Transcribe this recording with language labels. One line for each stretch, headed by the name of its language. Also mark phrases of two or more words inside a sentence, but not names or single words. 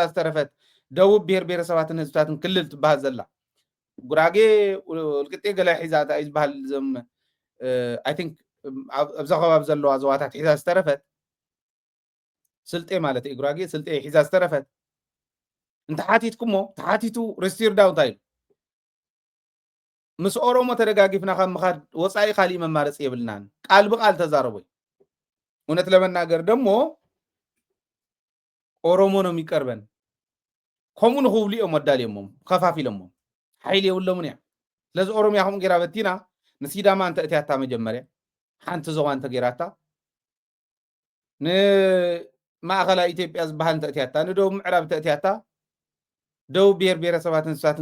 Tigrinya: ዝተረፈት ደቡብ ብሄር ብሄረሰባትን ህዝብታትን ክልል ትበሃል ዘላ ጉራጌ ወልቅጤ ገለ ሒዛ እንታይ ዝበሃል ዞም
English: I think
Tigrinya: ኣብዛ ከባቢ ዘለዋ ዞባታት ሒዛ ዝተረፈት ስልጤ ማለት እዩ ጉራጌ ስልጤ ሒዛ ዝተረፈት እንተሓቲትኩሞ ተሓቲቱ ሩስቲርዳው እንታይ ምስ ኦሮሞ ተደጋጊፍና ካብ ምኻድ ወፃኢ ካሊእ መማረፂ የብልናን ቃል ብቃል ተዛረቡ
Amharic: እውነት ለመናገር ደሞ ኦሮሞ ነው የሚቀርበን
Tigrinya: ከምኡ ንኽብሉ እዮም ወዳልዮሞም ከፋፊሎሞም ሓይሊ የብሎምን እያ ስለዚ ኦሮምያ ከምኡ ጌራ በቲና ንሲዳማ እንተ እትያታ መጀመርያ ሓንቲ ዞባ እንተ ጌራታ ንማእኸላይ ኢትዮጵያ ዝበሃል እንተ እትያታ ንደቡብ ምዕራብ እንተ እትያታ ደቡብ ብሄር ብሄረሰባትን ህዝብታትን